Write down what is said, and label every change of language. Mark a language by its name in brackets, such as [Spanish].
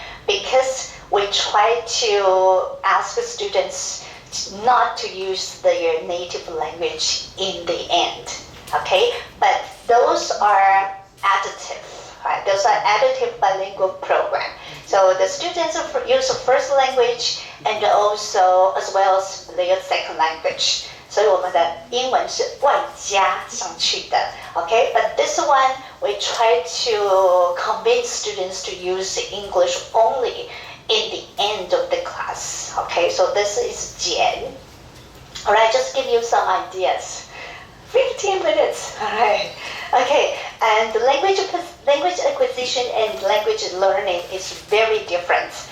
[English] Because we try to ask the students not to use their native language in the end. Okay, but those are additive. Right? Those are additive bilingual program. So the students use the first language and also as well as their second language. [Chinese] 所以我们的英文是外加上去的 okay? [English] But this one, we try to convince students to use English only in the end of the class. Okay, so this is 减 Alright, just give you some ideas. 15 minutes, alright. Okay, and language acquisition and language learning is very different.